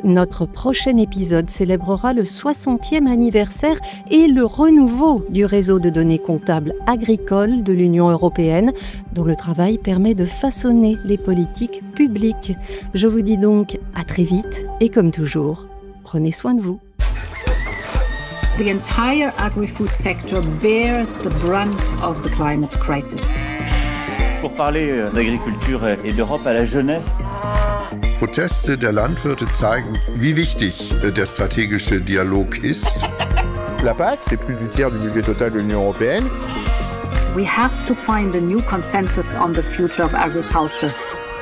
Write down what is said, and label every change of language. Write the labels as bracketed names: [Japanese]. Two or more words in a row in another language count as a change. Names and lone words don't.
[French] Notre prochain épisode célébrera le 60e anniversaire et le renouveau du réseau de données comptables agricoles de l'Union européenne, dont le travail permet de façonner les politiques publiques. Je vous dis donc à très vite et comme toujours, prenez soin de vous. [English] The entire agri-food sector bears the brunt of the climate crisis. [French] Pour parler d'agriculture et d'Europe à la jeunesse. [German] Proteste der Landwirte zeigen, wie wichtig der stratégische Dialog ist. [French] La PAC, c'est plus du tiers du budget total de l'Union européenne. [English] We have to find a new consensus on the future of agriculture.